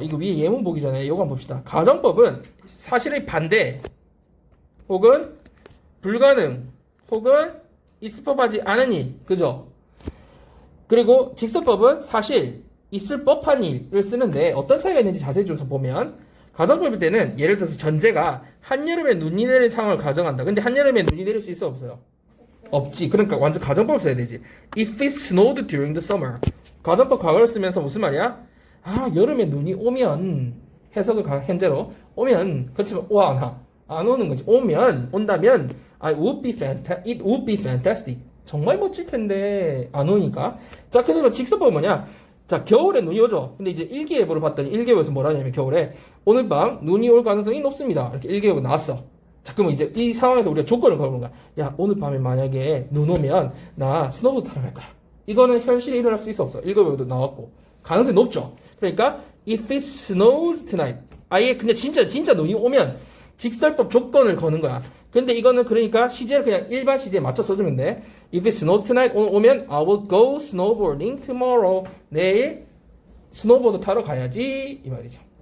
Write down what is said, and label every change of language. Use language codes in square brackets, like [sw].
[ko] 이거 위에 예문 보기 전에 이거 한번 봅시다. 가정법은 사실의 반대 혹은 불가능 혹은 있을 법하지 않은 일, 그죠? 그리고 직설법은 사실 있을 법한 일을 쓰는데 어떤 차이가 있는지 자세히 좀 보면 가정법일 때는 예를 들어서 전제가 한여름에 눈이 내릴 상황을 가정한다. 근데 한여름에 눈이 내릴 수 있어 없어요? 없지. 그러니까 완전 가정법을 써야 되지. [en] If it snowed during the summer. [ko] 가정법 과거를 쓰면서 무슨 말이야? 아, 여름에 눈이 오면 해석을 현재로 오면 그렇지만 안 오는 거지. 온다면 [en] it would be fantastic. [ko] 정말 멋질 텐데 안 오니까. 자, 그러면 직설법은 뭐냐? 자, 겨울에 눈이 오죠. 근데 이제 일기예보를 봤더니 일기예보에서 뭐라냐면 겨울에 오늘 밤 눈이 올 가능성이 높습니다. 이렇게 일기예보 나왔어. 자, 그러면 이제 이 상황에서 우리가 조건을 걸어보는 거야. 야, 오늘 밤에 만약에 눈 오면 나 스노보드 타러 갈 거야. 이거는 현실에 일어날 수 있어 없어? 일기예보도 나왔고 가능성이 높죠. 그러니까 [en] if it snows tonight. [ko] 아예 그냥 진짜 눈이 오면 직설법 조건을 거는 거야. 근데 이거는 그러니까 시제를 그냥 일반 시제에 맞춰 써주면 돼. [en] If it snows tonight, [ko] 오늘 오면 [en] I will go snowboarding tomorrow. [ko] 내일 스노보드 타러 가야지 이 말이죠.